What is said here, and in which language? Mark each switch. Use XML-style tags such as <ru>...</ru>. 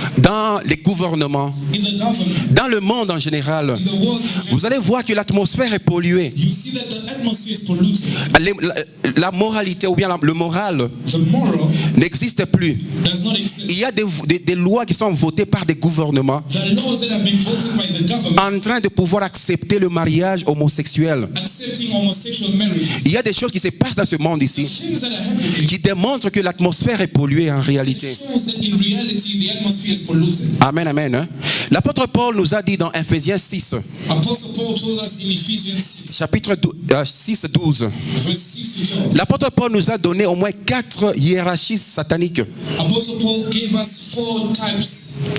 <fr>dans les gouvernements,</fr> <en>in the government,</en> <fr>dans le monde en général.</fr> <en>in the world in general.</en> <fr>Vous allez voir que l'atmosphère est polluée.</fr> <en>You see that the atmosphere is polluted.</en> <fr>La moralité ou bien le moral</fr> <en>The moral</en> <fr>n'existe plus.</fr> <en>does not exist.</en> <fr>Il y a des lois qui sont votées par des gouvernements</fr> <en>The laws that have been voted by the government</en> <fr>en train de pouvoir accepter le mariage homosexuel.</fr> <en>accepting homosexual marriages.</en> <fr>Il y a des choses qui se passent dans ce monde ici</fr> <en>Things that are happening</en> <fr>qui démontrent que l'atmosphère est polluée en réalité.</fr> <en>shows that in reality the atmosphere is polluted.</en> <fr>Amen, amen. Hein? L'apôtre Paul nous a dit dans Ephésiens 6,</fr> <en>Apostle Paul told us in Ephesians 6,</en> <fr>chapitre 6, 12.</fr> <en>verse 6 to 12.</en> <fr>L'apôtre Paul nous a donné au moins 4 hiérarchies sataniques.</fr> <en>Apostle Paul gave us 4 types,</en>